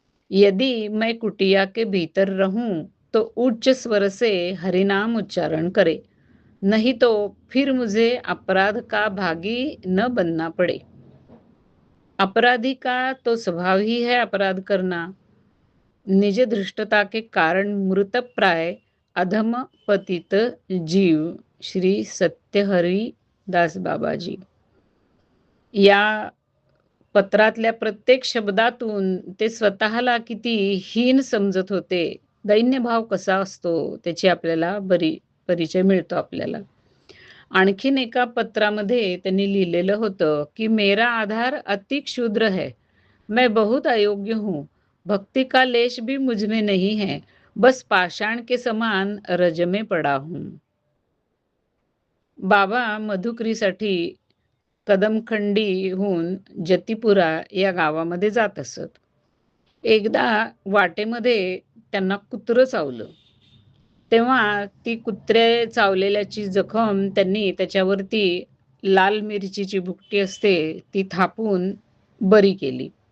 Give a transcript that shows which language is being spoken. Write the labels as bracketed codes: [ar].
[hi] यदि मैं कुटिया के भीतर रहूं तो उच्च स्वर से हरिनाम उच्चारण करे, नहीं तो फिर मुझे अपराध का भागी न बनना पड़े. अपराधी का तो स्वभाव ही है अपराध करना. निज धृष्टता के कारण मृतप्राय अधम पतित जीव श्री सत्यहरी दास बाबाजी. [mr] या पत्रातल्या प्रत्येक शब्दातून ते स्वतःला किती हीन समजत होते, दैन्यभाव कसा असतो त्याची आपल्याला परिचय मिळतो आपल्याला. आणखीन एका पत्रामध्ये त्यांनी लिहिलेलं होतं, की [hi] मेरा आधार अति क्षुद्र है, मैं बहुत अयोग्य हूँ, भक्ति का लेश भी मुझ में नहीं है, बस पाषाण के समान रज में पड़ा हूँ. [mr] बाबा मधुकरीसाठी कदमखंडीहून जतीपुरा या गावामध्ये जात असत. एकदा वाटेमध्ये त्यांना कुत्रं चावलं. तेव्हा ती कुत्रे चावलेल्याची जखम त्यांनी त्याच्यावरती लाल मिरचीची भुकटी असते ती थापून बरी केली.